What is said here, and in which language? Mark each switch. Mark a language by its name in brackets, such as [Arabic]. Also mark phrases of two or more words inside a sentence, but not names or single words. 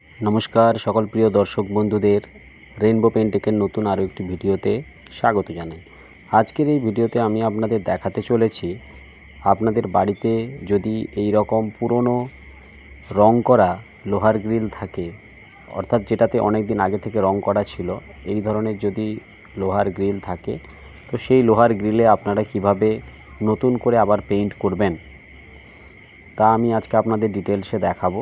[Bangla] নমস্কার সকল প্রিয় দর্শক বন্ধুদের রেনবো পেন্টেকের নতুন আরো একটি ভিডিওতে স্বাগত জানাই। आजकेर এই ভিডিওতে আমি আপনাদের দেখাতে চলেছি আপনাদের বাড়িতে যদি এই রকম পুরনো রং করা লোহার গ্রিল থাকে, অর্থাৎ যেটাতে অনেক দিন আগে থেকে রং করা ছিল, এই ধরনের যদি লোহার গ্রিল থাকে তো সেই লোহার গ্রিলে আপনারা কিভাবে নতুন করে আবার পেইন্ট করবেন তা আমি আজকে আপনাদের ডিটেইলসে দেখাবো।